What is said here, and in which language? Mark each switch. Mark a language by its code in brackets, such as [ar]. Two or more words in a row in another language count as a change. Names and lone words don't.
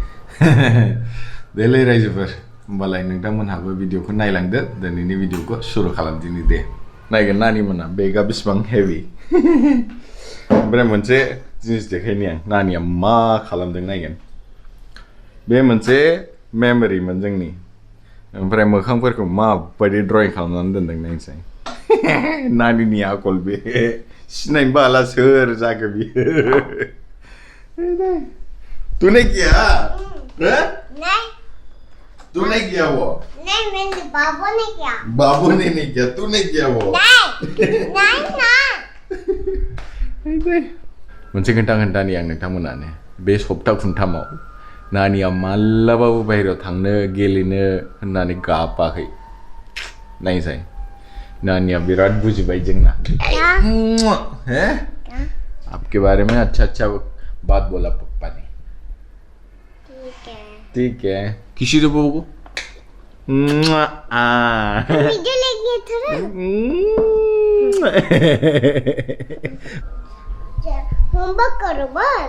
[brx] देलै रायजोफोर होमबालाय नोंथांमोनहाबो भिडिअखौ नायलांदो दिनैनि भिडिअखौ सुरु खालामदिनि दे नायगोन नानिमोना बेगआ बेसेबां हेभि ओमफ्राय मोनसे जिनिस देखायनि आं नानिया मा खालामदों नायगोन बे मोनसे मेमोरिमोन जोंनि ओमफ्राय मोखांफोरखौ माबायदि ड्रयिं खालामनानै दोनदों नायनोसै नानिनि आखल बे सिनायनोबो हाला सोर जाखो बियो [hi] तूने किया नहीं तूने किया वो नहीं मैंने बाबू ने किया बाबू ने नहीं किया तूने किया वो नहीं [brx] मोनसे खोन्थानि आं नोंथांमोनानो बे सप्ता खुनथामाव नानिया मालाबाबो बाहेरायाव थांनो गेलेनो होननानै गाबाखै नायसाय नानिया बिराद बुजिबाय जोंना [hi] हैं आपके बारे में अच्छा बात बोला पप्पा ने ठीक है किसी से बोलो वीडियो लेंगे थोड़ा होमवर्क करो बस